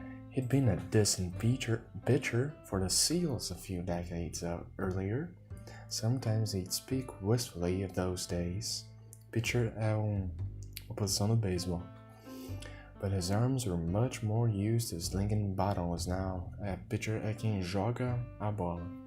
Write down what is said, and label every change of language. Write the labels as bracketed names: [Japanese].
[English] He'd been a decent pitcher for the Seals a few decades earlier. Sometimes he'd speak wistfully of those days. [Portuguese] Pitcher é uma posição no beisebol. [English] But his arms were much more used to slinging bottles now. [Portuguese] Pitcher é quem joga a bola.